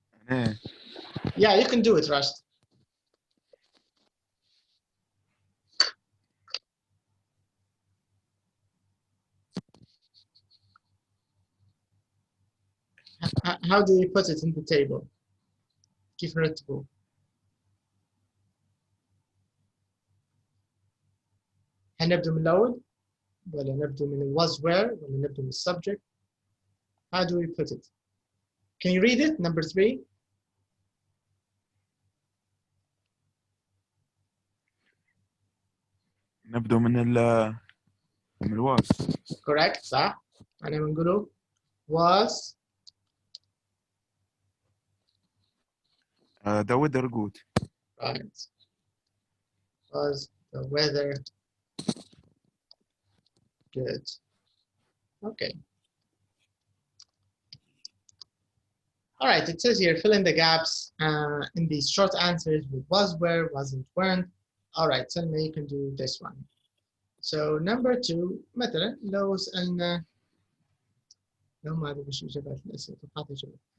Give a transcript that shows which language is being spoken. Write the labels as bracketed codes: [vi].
[ar] إيه. [en] Yeah, you can do it, Rashid. How do you put it in the table? [ar] كيف نرتبه؟ هنبدأ من الأول ولا نبدأ من ال was where ولا نبدأ من subject? [en] How do we put it? Can you read it? Number 3. [ar] نبدأ من الواس. [en] Correct, صح. [ar] أنا بنقوله was [en] the weather good. right. Was the weather good? Okay. All right, it says here, fill in the gaps in these short answers with was, were, wasn't, weren't. All right, Selma, you can do this one. [ar] So number 2, مثلا لو سألنا لو ما أدري وش إجابات الأسئلة توقعت إجابات.